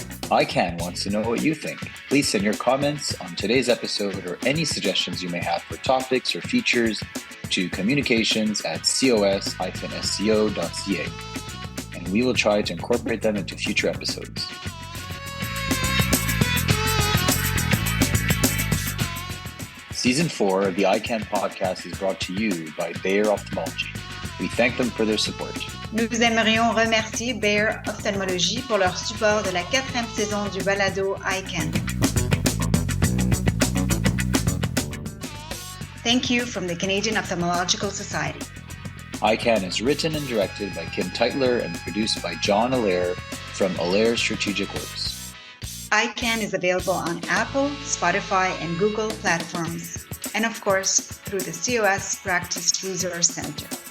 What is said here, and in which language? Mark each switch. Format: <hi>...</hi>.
<en>EyeCan wants to know what you think. Please send your comments on today's episode or any suggestions you may have for topics or features to communications@cos-sco.ca, and we will try to incorporate them into future episodes. Season 4 of the EyeCan podcast is brought to you by Baylor Ophthalmology. We thank them for their support.</en> <fr>Nous aimerions remercier Baylor Ophthalmology pour leur support de la 4e saison du balado EyeCan.</fr> <en>Thank you from the Canadian Ophthalmological Society. EyeCan is written and directed by Kim Teitler and produced by John Allaire from Allaire Strategic Works. EyeCan is available on Apple, Spotify, and Google platforms, and of course, through the COS Practice Resource Center.</en>